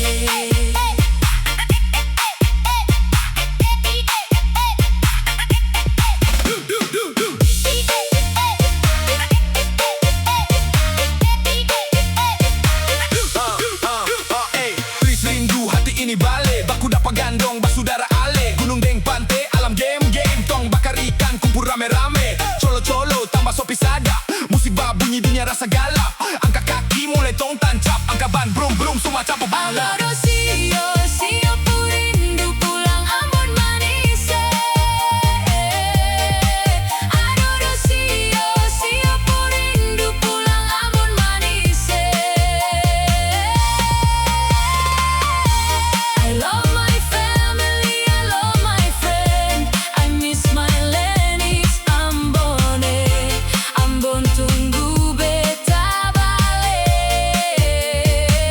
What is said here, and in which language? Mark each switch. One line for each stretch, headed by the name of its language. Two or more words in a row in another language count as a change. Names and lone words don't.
Ambonese Malay: Tulis rindu hati ini bale, baku dapat gandong basudara ale. Gunung deng pantai, alam game-game, tong bakar ikan, kumpul rame-rame. Colo-colo tambah sopi sada, musik bunyi dunia rasa galak. Angkat kaki mulai tong tancap, angkat ban brum-brum semua capek balap. Aloro sio, sio purindu pulang Ambon manis. Aloro sio, sio purindu pulang Ambon manis.
English: I love my family, I love my friend. I miss my Lenis Ambone.
Ambonese Malay: Ambon tunggu beta balik.